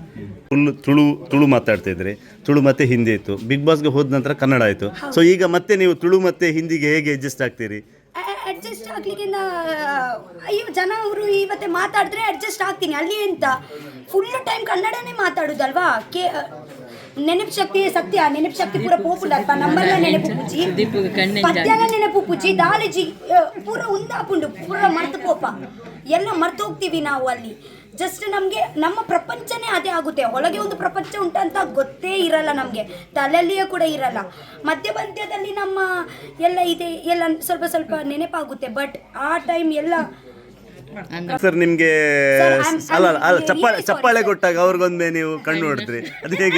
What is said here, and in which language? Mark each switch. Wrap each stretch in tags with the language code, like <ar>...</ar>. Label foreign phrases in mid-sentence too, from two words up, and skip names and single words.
<kn>ತುಳು ಮಾತಾಡ್ತಾ ಇದ್ರಿ, ತುಳು ಮತ್ತೆ ಹಿಂದಿ ಇತ್ತು. ಬಿಗ್ ಬಾಸ್ಗೆ ಹೋದ ನಂತರ ಕನ್ನಡ ಆಯಿತು. ಸೊ ಈಗ ಮತ್ತೆ ನೀವು ತುಳು ಮತ್ತೆ ಹಿಂದಿಗೆ ಹೇಗೆ ಅಡ್ಜಸ್ಟ್ ಆಗ್ತೀರಿ? ಅಡ್ಜಸ್ಟ್ ಆಗ್ಲಿಕ್ಕೆ ಅಯ್ಯೋ, ಜನ ಅವರು ಇವತ್ತೇ ಮಾತಾಡಿದ್ರೆ ಅಡ್ಜಸ್ಟ್ ಆಗ್ತೀನಿ. ಅಲ್ಲಿ ಅಂತ</kn> <en>full time</en> <kn>ಕನ್ನಡನೇ ಮಾತಾಡುದಲ್ವಾ.</kn> <tcy>ನೆನಪು ಶಕ್ತಿ ಸತ್ಯ, ನೆನಪು ಶಕ್ತಿ ಪೂರ</tcy> <en>popular number</en> <tcy>ನೆನಪು ಪೂಜಿ, ಪದ್ಯನ ನೆನಪು ಪೂಜಿ, ದಾಲಜಿ ಪೂರ ಉಂದಾಪುಂಡು ಪೂರ ಮರ್ತು ಪೋಪ</tcy> <kn>ಎಲ್ಲ ಮರ್ತು ಹೋಗ್ತೀವಿ ನಾವು ಅಲ್ಲಿ. ಜಸ್ಟ್ ನಮಗೆ ನಮ್ಮ ಪ್ರಪಂಚನೇ ಅದೇ ಆಗುತ್ತೆ. ಒಳಗೆ ಒಂದು ಪ್ರಪಂಚ ಉಂಟಂತ ಗೊತ್ತೇ ಇರಲ್ಲ ನಮಗೆ, ತಲೆಯಲ್ಲಿಯೇ ಕೂಡ ಇರಲ್ಲ. ಮಧ್ಯದಲ್ಲಿ ನಮ್ಮ ಎಲ್ಲ ಇದೆ ಎಲ್ಲ ಸ್ವಲ್ಪ ನೆನಪಾಗುತ್ತೆ. ಬಟ್ ಆ ಟೈಮ್ ಎಲ್ಲ ಸರ್ ನಿಮ್ಗೆ ಅಲ್ಲ ಚಪ್ಪಾಳೆ ಕೊಟ್ಟಾಗ ಅವ್ರಿಗೊಂದೇ ನೀವು ಕಣ್ಣು ನೋಡಿದ್ರಿ, ಅದು ಹೇಗೆ?</kn>